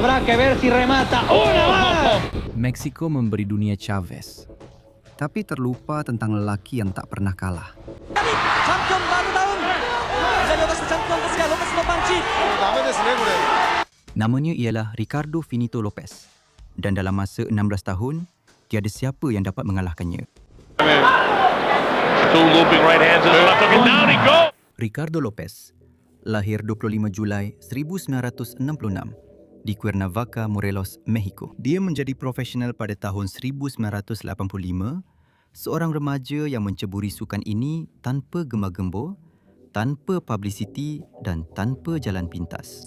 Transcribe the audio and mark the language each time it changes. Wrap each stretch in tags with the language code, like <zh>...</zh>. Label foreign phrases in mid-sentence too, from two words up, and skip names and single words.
<es>que ver si remata. ¡Una más!</es> <ms>Meksiko memberi dunia Chavez. Tapi terlupa tentang lelaki yang tak pernah kalah.</ms> <ja>チャンピオンバールダウン左を出したチャンピオンですがロペスのパンチ</ja> <ms>Namanya ialah Ricardo Finito Lopez. Dan dalam masa 16 tahun, tiada siapa yang dapat mengalahkannya.</ms> <en>Two looping right hands and left hook and down he goes.</en> <ms>Ricardo Lopez lahir 25 Julai 1966 di Cuernavaca, Morelos, Mexico. Dia menjadi profesional pada tahun 1985, seorang remaja yang menceburi sukan ini tanpa gemar-gembor, tanpa publicity dan tanpa jalan pintas.</ms>